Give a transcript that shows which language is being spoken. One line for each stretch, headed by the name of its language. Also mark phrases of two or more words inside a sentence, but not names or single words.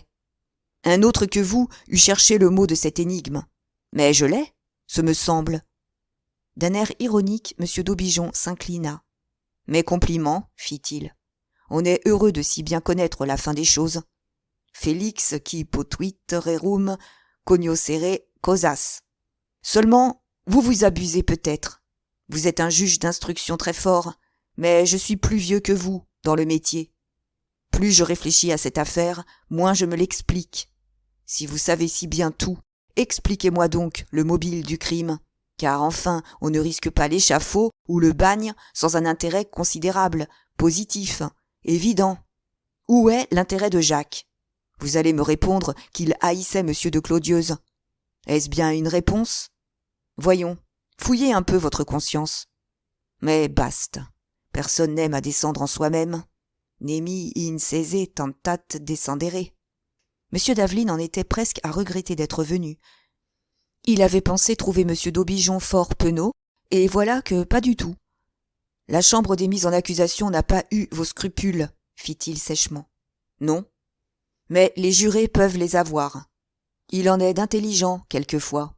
French: Un autre que vous eût cherché le mot de cette énigme. Mais je l'ai, ce me semble. D'un air ironique, M. d'Aubigeon s'inclina. Mes compliments, fit-il. On est heureux de si bien connaître la fin des choses.
Latin: Félix qui potuit rerum cognoscere causas.
French: Seulement, vous vous abusez peut-être. Vous êtes un juge d'instruction très fort, mais je suis plus vieux que vous dans le métier. Plus je réfléchis à cette affaire, moins je me l'explique. Si vous savez si bien tout, expliquez-moi donc le mobile du crime, car enfin on ne risque pas l'échafaud ou le bagne sans un intérêt considérable, positif, évident. Où est l'intérêt de Jacques ? Vous allez me répondre qu'il haïssait M. de Clodieuze. Est-ce bien une réponse ? Voyons, fouillez un peu votre conscience. Mais basta, personne n'aime à descendre en soi-même.
Latin: Nemi in sese tentat descendere.
French: M. d'Aveline en était presque à regretter d'être venu. Il avait pensé trouver M. d'Aubigeon fort penaud, et voilà que pas du tout. La chambre des mises en accusation n'a pas eu vos scrupules, fit-il sèchement. Non. Mais les jurés peuvent les avoir. Il en est d'intelligents, quelquefois.